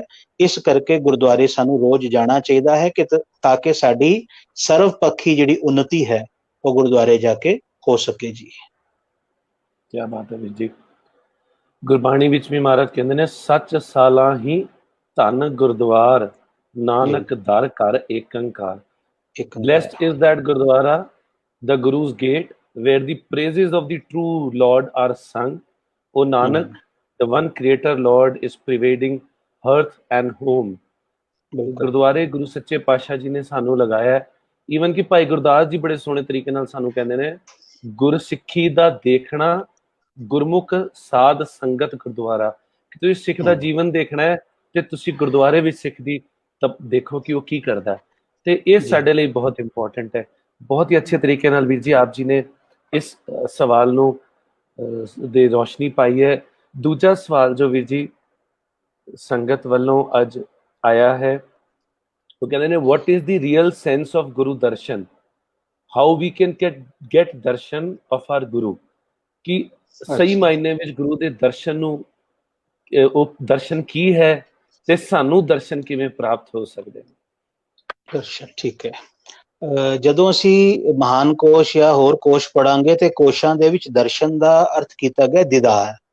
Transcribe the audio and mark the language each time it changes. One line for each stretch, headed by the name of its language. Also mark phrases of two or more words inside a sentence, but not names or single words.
Punjabi: ਇਸ ਕਰਕੇ ਗੁਰਦੁਆਰੇ ਸਾਨੂੰ ਰੋਜ਼ ਜਾਣਾ ਚਾਹੀਦਾ ਹੈ ਕਿ ਤਾਂ ਕਿ ਸਾਡੀ ਸਰਵ ਪੱਖੀ ਜਿਹੜੀ ਉન્નਤੀ ਹੈ ਉਹ ਗੁਰਦੁਆਰੇ ਜਾ ਕੇ ਹੋ ਸਕੇ ਜੀ। ਕੀ ਬਾਤ ਹੈ ਵੀਰ ਜੀ। ਗੁਰਬਾਣੀ ਵਿੱਚ ਵੀ ਮਹਾਰਾਜ ਕਹਿੰਦੇ ਨੇ, ਸੱਚ ਸਾਲਾ ਹੀ ਧਨ ਗੁਰਦੁਆਰ, ਨਾਨਕ ਦਰ ਘਰ ਏਕੰਕਾਰ।
English: Blessed is that Gurdwara, the Guru's gate, where the praises of the true Lord are sung. O Nanak, the one Creator Lord is pervading earth and home.
Punjabi: ਗੁਰਦੁਆਰੇ ਗੁਰੂ ਸੱਚੇ ਪਾਤਸ਼ਾਹ ਜੀ ਨੇ ਸਾਨੂੰ ਲਗਾਇਆ। ਈਵਨ ਕਿ ਭਾਈ ਗੁਰਦਾਸ ਜੀ ਬੜੇ ਸੋਹਣੇ ਤਰੀਕੇ ਨਾਲ ਸਾਨੂੰ ਕਹਿੰਦੇ ਨੇ, ਗੁਰਸਿੱਖੀ ਦਾ ਦੇਖਣਾ ਗੁਰਮੁਖ ਸਾਧ ਸੰਗਤ ਗੁਰਦੁਆਰਾ। ਕਿ ਤੁਸੀਂ ਸਿੱਖ ਦਾ ਜੀਵਨ ਦੇਖਣਾ ਹੈ ਤੇ ਤੁਸੀਂ ਗੁਰਦੁਆਰੇ ਵਿੱਚ ਸਿੱਖ ਦੀ ਤਾਂ ਦੇਖੋ ਕਿ ਉਹ ਕੀ ਕਰਦਾ ਹੈ। ਤੇ ਇਹ ਸਾਡੇ ਲਈ ਬਹੁਤ ਇੰਪੋਰਟੈਂਟ ਹੈ। ਬਹੁਤ ਹੀ ਅੱਛੇ ਤਰੀਕੇ ਨਾਲ ਵੀਰ ਜੀ ਆਪ ਜੀ ਨੇ ਇਸ ਸਵਾਲ ਨੂੰ ਦੇ ਰੋਸ਼ਨੀ ਪਾਈ ਹੈ। ਦੂਜਾ ਸਵਾਲ ਜੋ ਵੀਰ ਜੀ ਸੰਗਤ ਵੱਲੋਂ ਅੱਜ ਆਇਆ ਹੈ, ਉਹ ਕਹਿੰਦੇ ਨੇ,
English: what is the real sense of
Punjabi: ਗੁਰੂ ਦਰਸ਼ਨ,
English: how we can get ਦਰਸ਼ਨ of our ਗੁਰੂ।
Punjabi: ਕਿ ਸਹੀ ਮਾਇਨੇ ਵਿੱਚ ਗੁਰੂ ਦੇ ਦਰਸ਼ਨ ਨੂੰ, ਉਹ ਦਰਸ਼ਨ ਕੀ ਹੈ ਤੇ ਸਾਨੂੰ ਦਰਸ਼ਨ ਕਿਵੇਂ ਪ੍ਰਾਪਤ ਹੋ ਸਕਦੇ ਨੇ। ਦਰਸ਼ਨ, ਠੀਕ ਹੈ। ਜਦੋਂ ਅਸੀਂ ਮਹਾਨ ਕੋਸ਼ ਜਾਂ ਹੋਰ ਕੋਸ਼ ਪੜਾਂਗੇ ਤੇ ਕੋਸ਼ਾਂ ਦੇ ਵਿੱਚ ਦਰਸ਼ਨ ਦਾ ਅਰਥ ਕੀਤਾ ਗਿਆ ਦੀਦਾਰ।